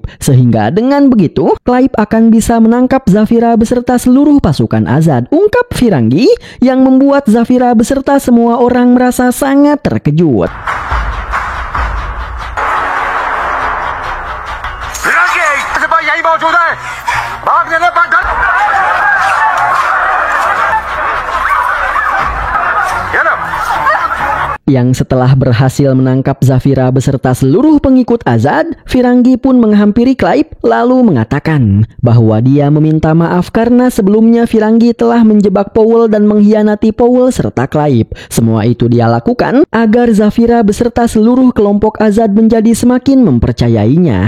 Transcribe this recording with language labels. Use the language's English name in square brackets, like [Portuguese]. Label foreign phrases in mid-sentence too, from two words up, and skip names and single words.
[Indonesian] Sehingga dengan begitu, Clive akan bisa menangkap Zafira beserta seluruh pasukan Azad, ungkap Firangi, yang membuat Zafira beserta semua orang merasa sangat terkejut. [Hindi] Firangi, sebab यही मौजूद है। भागने लग बंधन। ये लो। [Indonesian] Yang setelah berhasil menangkap Zafira beserta seluruh pengikut Azad, Firangi pun menghampiri Clive lalu mengatakan bahwa dia meminta maaf karena sebelumnya Firangi telah menjebak Powell dan mengkhianati Powell serta Clive. Semua itu dia lakukan agar Zafira beserta seluruh kelompok Azad menjadi semakin mempercayainya.